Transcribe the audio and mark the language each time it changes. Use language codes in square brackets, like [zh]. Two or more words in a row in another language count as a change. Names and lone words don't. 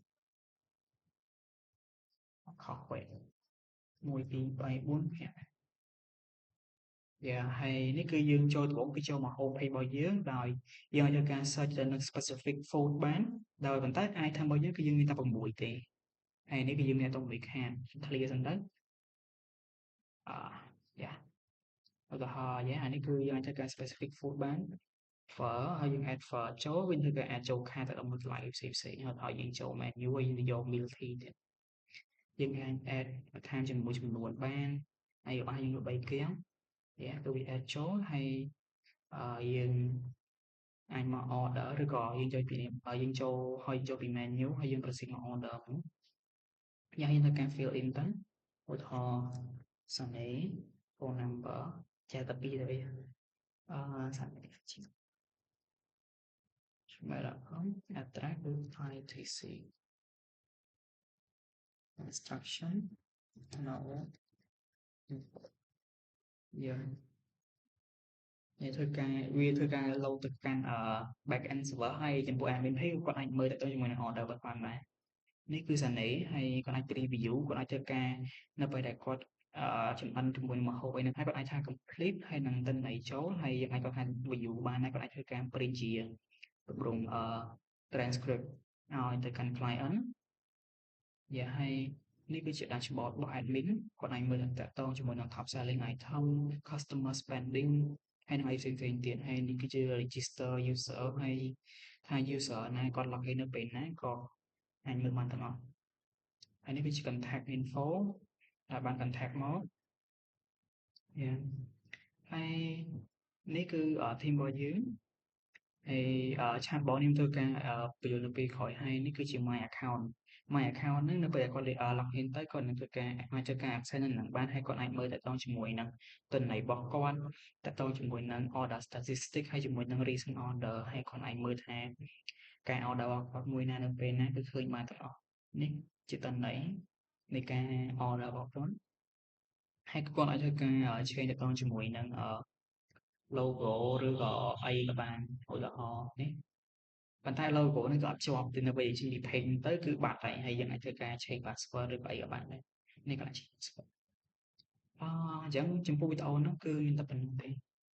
[km] ខុសពេក1 2 3 4 5ហើយនេះគឺយើងចូលដំបូងគឺចូលមក [en] home page [km] របស់យើងដោយយើងអាចធ្វើការ search ទៅនឹង [en] specific food [km] បានដោយប៉ុន្តែ item របស់យើងគឺយើងមានតែ6ទេហើយនេះគឺយើងមានតែ6ខាត clear សិនទៅ ឧទាហរណ៍អានេះគឺយើងអាចធ្វើការ [en] specific food [km] បាន phở ហើយយើង add phở ចូលវិញធ្វើការ add ចូលខា តទៅដល់មួយកន្លែងផ្សេងៗហើយយើងចូល menu ហើយយើងយក [en] meal key [km] ទៀតយើងអាច add បន្ថែមជាមួយចំនួនបានហើយរបស់យើង3គ្រឿងគឺវា add ចូល ហើយយើងអាចមក order ឬក៏យើងចូលពីយើងចូលពី menu ហើយយើង proceed មក order ហ្នឹងយើងធ្វើការ [en] fill in [km] ទៅឧទាហរណ៍ [en] Sunday phone number [km] ចេះតែ2ទៅវា [en] Sunday gmail.com address [km] គឺ [en] ITC instruction no [km] យើងធ្វើការ load ទៅកាន់ [en] back end server [km] ហើយចំពោះ [en] admin page [km] គាត់អាចមើលទៅជាមួយនឹង order របស់គាត់ដែរនេះគឺ Sunday ហើយគាត់ អាច preview គាត់អាចធ្វើការនៅពេលដែលគាត់ចម្អិនជាមួយនឹងម្ហូបអីហ្នឹងហើយគាត់អាចថា complete ហើយនឹងទិន្នន័យចូលហើយយើង អាចគាត់ថា view បានហើយគាត់អាចធ្វើការ print ជាទម្រង់transcript ឲ្យទៅកាន់ client ហើយនេះគឺជា dashboard របស់ admin គាត់អាចមើលតាក់ទងជាមួយនឹង [en] top selling item customer spending [km] ហើយនឹងអីផ្សេងៗទៀតហើយនេះគឺជា [en] register user [km] ហើយថា user ណាគាត់ login នៅពេលណាក៏អាចមើលបានទាំងអស់ហើយនេះវាជា [en] contact info [km] បាន contact មក ហើយនេះគឺ team របស់យើងហើយ chatbot នេះធ្វើការបញ្យល់នៅពេលក្រោយហើយនេះគឺជា [en] my account [km] ហ្នឹងនៅពេលគាត់ login ទៅគាត់នឹងធ្វើការអាច ធ្វើការ access នឹងបានហើយគាត់អាចមើលតាក់ទងជាមួយនឹងទិន្នន័យរបស់គាត់តាក់ទងជាមួយនឹង [en] order statistic [km] ហើយ ជាមួយនឹង [en] recent order [km] ហើយគាត់អាចមើលថាការ order របស់គាត់មួយណានៅពេលណាគឺឃើញបានទាំងអស់នេះជាទិន្នន័យនៃការ order របស់គាត់ហើយក៏គាត់អាចធ្វើការឆេងទាក់ទងជាមួយនឹងlogo ឬក៏អីក៏បានឧទាហរណ៍នេះប៉ុន្តែ logo នេះក៏អត់ជាប់ទៅនៅ PageRank ទៅគឺបាត់ហើយយើងអាចធ្វើការ [en] change password [km] ឬក៏អីក៏បានដែរនេះក៏អាច [en] change password [km] អញ្ចឹងចំពោះវីដេអូហ្នឹងគឺមានតែប៉ុណ្្នឹងទេ